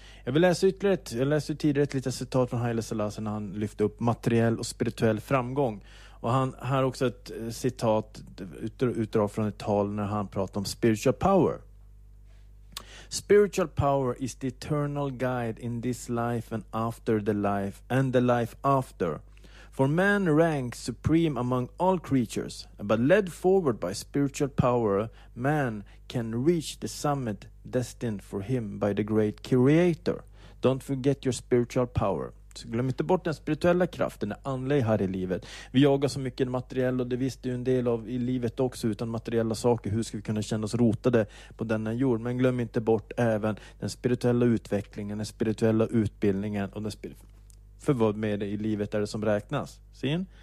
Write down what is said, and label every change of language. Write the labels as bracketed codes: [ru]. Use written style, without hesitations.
[sv] Jag vill läsa ytterligare ett, jag läste tidigare ett litet citat från Haile Selassie när han lyfte upp materiell och spirituell framgång. Och han har också ett citat utdrag från ett tal när han pratade om spiritual power. [en] Spiritual power is the eternal guide in this life and after the life and the life after. For man ranks supreme among all creatures, but led forward by spiritual power, man can reach the summit destined for him by the great creator. Don't forget your spiritual power. [sv] Så glöm inte bort den spirituella kraften, den andliga här i livet. Vi jagar så mycket det materiella, och det visste ju en del av i livet också, utan materiella saker, hur ska vi kunna känna oss rotade på denna jord? Men glöm inte bort även den spirituella utvecklingen, den spirituella utbildningen och den för vad med det i livet är det som räknas. Sin?